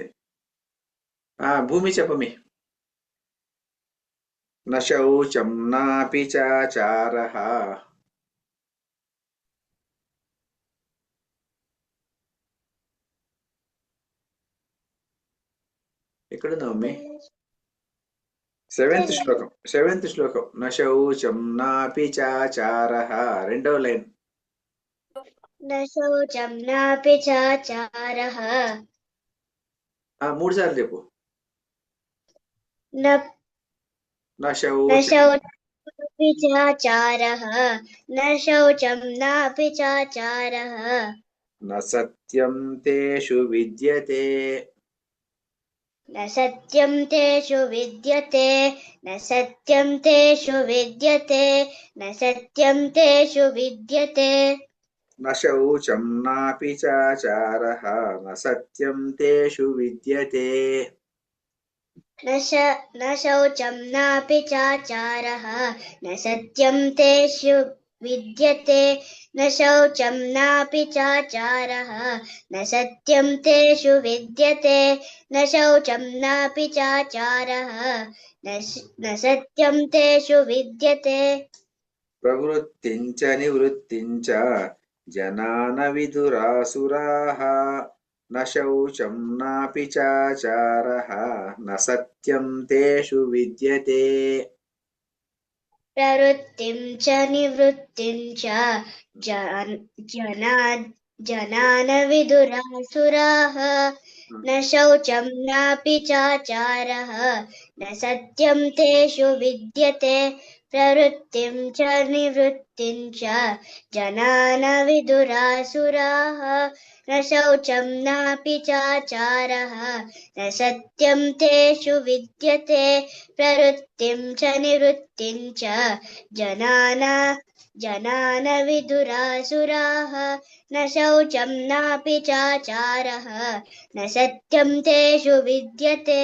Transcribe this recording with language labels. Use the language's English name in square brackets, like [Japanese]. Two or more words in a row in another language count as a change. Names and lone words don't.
[Telugu] భూమి చెప్పమి. [Sanskrit] న శౌచం నాపి చాచారః [Telugu] ఎక్కడున్నావు మమ్మీ? 7th శ్లోకం. [Sanskrit] న శౌచం నాపి చాచారః. [Telugu] 2వ లైన్. [Sanskrit] न शौचं नापि चाचारः [Telugu] 3 సార్లు చెప్పు. [Sanskrit] न న शौचं नापि चाचारः न शौचं नापि चाचारः న సత్యం తేషు విద్యతే न सत्यं तेषु विद्यते न सत्यं तेषु विद्यते न सत्यं तेषु विद्यते న శౌచం నాపి చాచారః న సత్యం తేషు విద్యతే न शौचं नापि चाचारः न सत्यं तेषु विद्यते न शौचं नापि चाचारः न सत्यं तेषु विद्यते न शौचं नापि चाचारः न सत्यं तेषु विद्यते ప్రవృత్తించ నివృత్తించ జనాన విదురాసురాః న శౌచం నాపి చాచారః న సత్యం తేషు విద్యతే प्रवृत्तिं च निवृत्तिं च जनान विदुरासुराः न शौचं नापि चाचारः न सत्यं तेषु विद्यते प्रवृत्तिं च निवृत्तिं च जनान विदुरासुराः न शौचं नापि चाचारः न सत्यं तेषु विद्यते प्रवृत्तिं च निवृत्तिं च जनान विदुरासुराः न शौचं नापि चाचारः न सत्यं तेषु विद्यते.